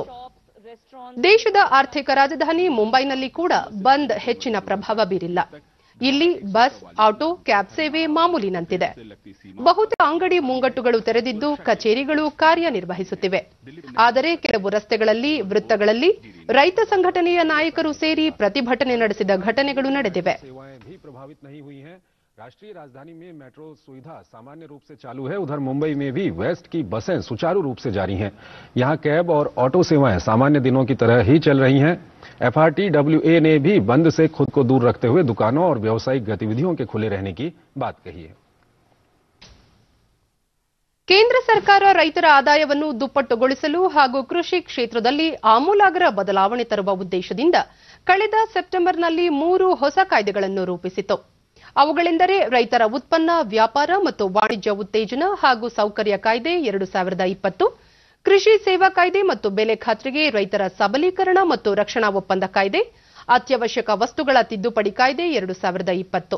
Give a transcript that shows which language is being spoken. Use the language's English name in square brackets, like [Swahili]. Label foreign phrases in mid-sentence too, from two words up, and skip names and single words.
[Kannada] ದೇಶದ ಆರ್ಥಿಕ ರಾಜಧಾನಿ ಮುಂಬೈನಲ್ಲಿ ಕೂಡ ಬಂದ್ ಹೆಚ್ಚಿನ ಪ್ರಭಾವ ಬೀರಿಲ್ಲ. ಇಲ್ಲಿ ಬಸ್, ಆಟೋ, ಕ್ಯಾಬ್ ಸೇವೆ ಮಾಮೂಲಿನಂತಿದೆ. ಬಹುತೇಕ ಅಂಗಡಿ ಮುಂಗಟ್ಟುಗಳು ತೆರೆದಿದ್ದು ಕಚೇರಿಗಳು ಕಾರ್ಯನಿರ್ವಹಿಸುತ್ತಿವೆ. ಆದರೆ ಕೆಲವು ರಸ್ತೆಗಳಲ್ಲಿ, ವೃತ್ತಗಳಲ್ಲಿ ರೈತ ಸಂಘಟನೆಯ ನಾಯಕರು ಸೇರಿ ಪ್ರತಿಭಟನೆ ನಡೆಸಿದ ಘಟನೆಗಳು ನಡೆದಿವೆ. [Hindi] राष्ट्रीय राजधानी में मेट्रो सुविधा सामान्य रूप से चालू है। उधर मुंबई में भी वेस्ट की बसें सुचारू रूप से जारी हैं। यहां कैब और ऑटो सेवाएं सामान्य दिनों की तरह ही चल रही हैं। एफआरटीडब्ल्यूए ने भी बंद से खुद को दूर रखते हुए दुकानों और व्यावसायिक गतिविधियों के खुले रहने की बात कही है। [Kannada] ಕೇಂದ್ರ ಸರ್ಕಾರ ರೈತರ ಆದಾಯವನ್ನು ದುಪ್ಪಟ್ಟುಗೊಳಿಸಲು ಹಾಗೂ ಕೃಷಿ ಕ್ಷೇತ್ರದಲ್ಲಿ ಆಮೂಲಾಗ್ರ ಬದಲಾವಣೆ ತರುವ ಉದ್ದೇಶದಿಂದ ಕಳೆದ ಸೆಪ್ಟೆಂಬರ್ನಲ್ಲಿ 3 ಹೊಸ ಕಾಯ್ದೆಗಳನ್ನು ರೂಪಿಸಿತು. ಅವುಗಳೆಂದರೆ ರೈತರ ಉತ್ಪನ್ನ, ವ್ಯಾಪಾರ ಮತ್ತು ವಾಣಿಜ್ಯ ಉತ್ತೇಜನ ಹಾಗೂ ಸೌಕರ್ಯ ಕಾಯ್ದೆ 2020, ಕೃಷಿ ಸೇವಾ ಕಾಯ್ದೆ ಮತ್ತು ಬೆಲೆ ಖಾತ್ರಿಗೆ ರೈತರ ಸಬಲೀಕರಣ ಮತ್ತು ರಕ್ಷಣಾ ಒಪ್ಪಂದ ಕಾಯ್ದೆ, ಅತ್ಯವಶ್ಯಕ ವಸ್ತುಗಳ ತಿದ್ದುಪಡಿ ಕಾಯ್ದೆ 2020.